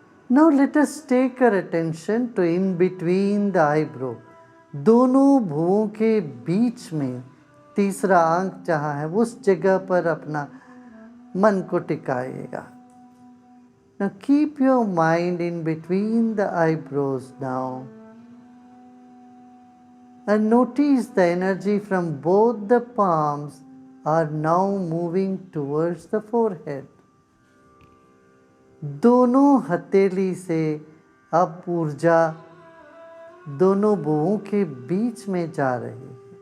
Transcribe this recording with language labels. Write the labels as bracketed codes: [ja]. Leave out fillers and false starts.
[en] Now let us take our attention to in between the eyebrow. [hi] दोनों भुवों के बीच में तीसरा आंख जहाँ है उस जगह पर अपना मन को टिकाइएगा। [en] Now keep your mind in between the eyebrows now and notice the energy from both the palms are now moving towards the forehead. [hi] दोनों हथेली से अब ऊर्जा दोनों भुवों के बीच में जा रही है।